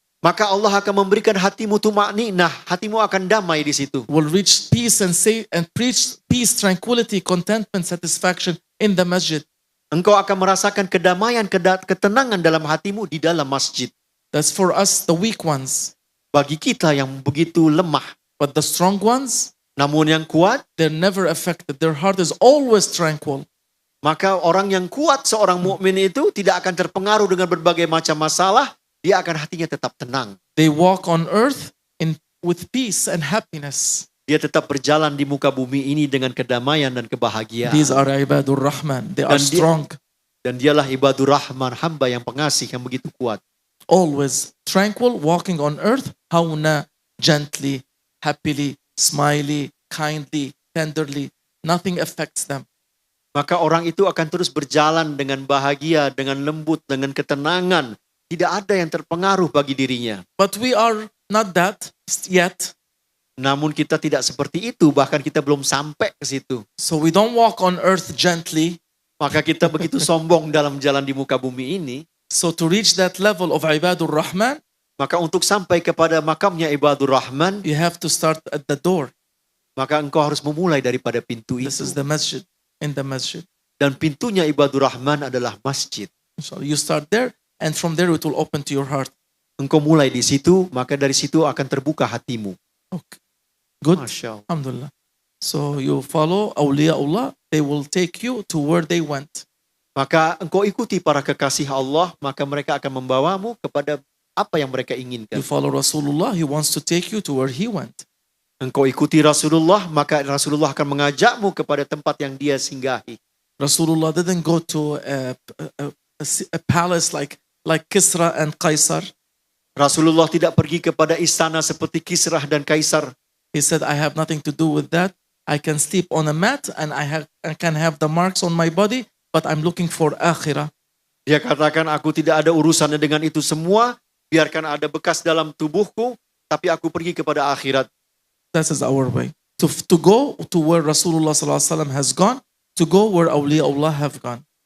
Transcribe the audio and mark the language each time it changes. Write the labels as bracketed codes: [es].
[id] Maka Allah akan memberikan hatimu tuma'ninah. Hatimu akan damai di situ. [en] Will reach peace and preach peace, tranquility, contentment, satisfaction in the masjid. [id] Engkau akan merasakan kedamaian, ketenangan dalam hatimu di dalam masjid. [en] That's for us, the weak ones. [id] Bagi kita yang begitu lemah. [en] But the strong ones, [id] namun yang kuat, [en] they're never affected. Their heart is always tranquil. [id] Maka orang yang kuat, seorang mukmin itu tidak akan terpengaruh dengan berbagai macam masalah. Dia akan hatinya tetap tenang. [en] They walk on earth with peace and happiness. [id] Dia tetap berjalan di muka bumi ini dengan kedamaian dan kebahagiaan. [en] These are ibadur rahman. They are strong. [id] Dan dialah ibadur rahman, hamba yang pengasih yang begitu kuat. [en] Always tranquil, walking on earth, hauna, gently, happily, smiley, kindly, tenderly. Nothing affects them. [id] Maka orang itu akan terus berjalan dengan bahagia, dengan lembut, dengan ketenangan. Tidak ada yang terpengaruh bagi dirinya. [en] But we are not that yet. [id] Namun kita tidak seperti itu, bahkan kita belum sampai ke situ. [en] So we don't walk on earth gently. [id] Maka kita begitu sombong dalam jalan di muka bumi ini. [en] So to reach that level of ibadur rahman, [id] maka untuk sampai kepada makamnya ibadur rahman, [en] you have to start at the door. [id] Maka engkau harus memulai daripada pintu itu. [en] This is the masjid, in the masjid. [id] Dan pintunya ibadur rahman adalah masjid. [en] So you start there, and from there it will open to your heart. [id] Engkau mulai di situ, maka dari situ akan terbuka hatimu. [en] Okay. Good. [ar] Masya Allah. Alhamdulillah. [en] So you follow awliyaullah, they will take you to where they went. [id] Maka engkau ikuti para kekasih Allah, maka mereka akan membawamu kepada apa yang mereka inginkan. [en] You follow Rasulullah, he wants to take you to where he went. [id] Engkau ikuti Rasulullah, maka Rasulullah akan mengajakmu kepada tempat yang dia singgahi. [en] Rasulullah didn't go to a palace like Kisra and Qaisar. [id] Rasulullah tidak pergi kepada istana seperti Kisrah dan Kaisar. [en] He said, I have nothing to do with that. I can sleep on a mat and I can have the marks on my body, but I'm looking for akhirah. [id] Dia katakan, aku tidak ada urusannya dengan itu semua, biarkan ada bekas dalam tubuhku, tapi aku pergi kepada akhirat. [en] That is our way. To go to where Rasulullah SAW has gone, to go where awliyaullah have gone.